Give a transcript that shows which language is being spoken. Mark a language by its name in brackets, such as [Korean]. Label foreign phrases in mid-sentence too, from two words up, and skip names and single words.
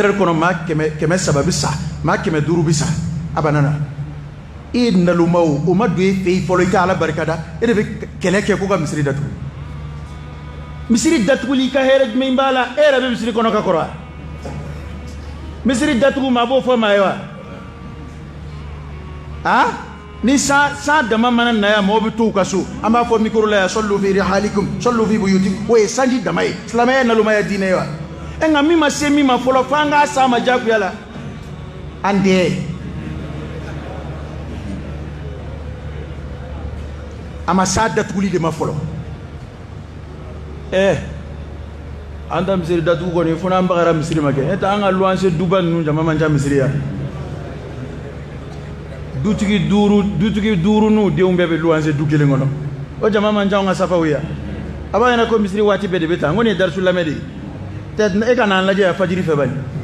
[Bambara] heures kɔnɔ maa 300 bi sa maa 500 bi sa a banana e nalumaw o ma don e fɛ yen fɔlɔ i ka ala barikada e de bɛ kɛlɛ kɛ ko ka misiri datugu misiri datuguli ka hɛrɛ jumɛn b'a la e yɛrɛ bɛ misiri kɔnɔ ka kɔrɔ wa misiri datugu maa b'o fɔ maa ye wa ni san dama mana na yan mɔgɔw bɛ to u ka so an b'a fɔ micro la yan [Arabic] صلوا في رحالكم صلوا في بيوتكم [Bambara] o ye sanji dama ye silamɛya nalomaya diinɛ ye wa nka min ma se min ma fɔlɔ fo an k'a s'a ma diyagoya la an tɛ a ma s'a datuguli de ma fɔlɔ an ta misiri datugu kɔni fo n'an bagara misiri ma kɛ n'o tɛ an ka luwanse duba ninnu jama man ca misiri yan dutigi duuru n'u denw bɛɛ bɛ luwanse du kelen kɔnɔ o jama man ca an ka safaw yan a b'a ɲɛna ko misiri waati bɛɛ de bɛ taa n ko nin ye darisu lamɛn de ye e ka n'an lajɛ yan fajiri fɛ bani